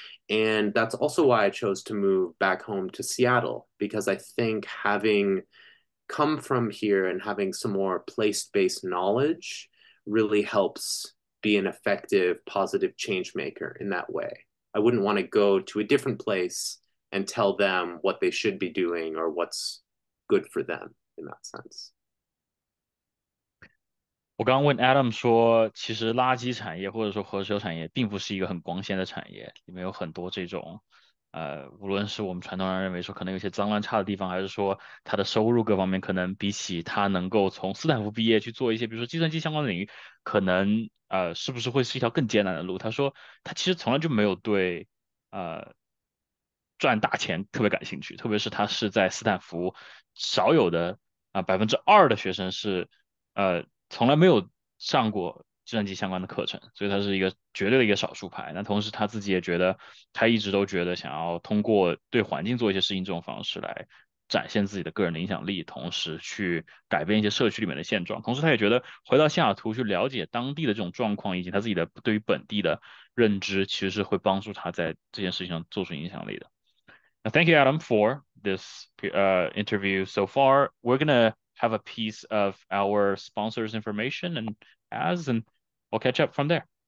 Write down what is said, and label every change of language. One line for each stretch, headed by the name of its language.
English: And that's also why I chose to move back home to Seattle, because I think having come from here and having some more place-based knowledge really helps be an effective, positive change maker in that way. I wouldn't want to go to a different place and tell them what they should be doing or what's good for them in that sense.
Chinese: 我刚刚问 Adam 说，其实垃圾产业或者说回收产业并不是一个很光鲜的产业，里面有很多这种，无论是我们传统上认为说可能有些脏乱差的地方，还是说它的收入各方面可能比起他能够从斯坦福毕业去做一些，比如说计算机相关的领域，可能是不是会是一条更艰难的路？他说他其实从来就没有对呃赚大钱特别感兴趣，特别是他是在斯坦福少有的2%的学生是从来没有上过计算机相关的课程，所以他是一个绝对的一个少数派。那同时他自己也觉得，他一直都觉得想要通过对环境做一些事情这种方式来展现自己的个人的影响力，同时去改变一些社区里面的现状。同时他也觉得回到西雅图去了解当地的这种状况，以及他自己的对于本地的认知，其实是会帮助他在这件事情上做出影响力的。
English: Thank you, Adam, for this interview so far. We're gonna have a piece of our sponsors' information and we'll catch up from there.